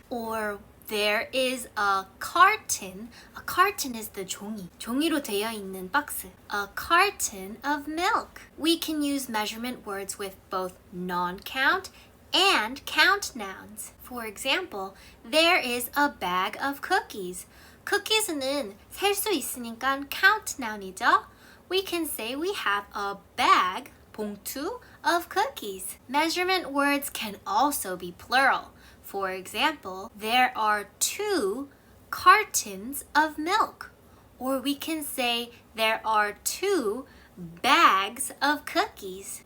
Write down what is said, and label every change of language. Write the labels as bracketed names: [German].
[English] Or there is a carton. A carton is the 종이. [Korean] 종이로 되어 있는 박스. [English] A carton of milk. We can use measurement words with both non-count and count nouns. For example, there is a bag of cookies. [Korean] Cookies는 셀 수 있으니까 count noun이죠. [English] We can say we have a bag, 봉투, of cookies. Measurement words can also be plural. For example, there are 2 cartons of milk. Or we can say there are 2 bags of cookies.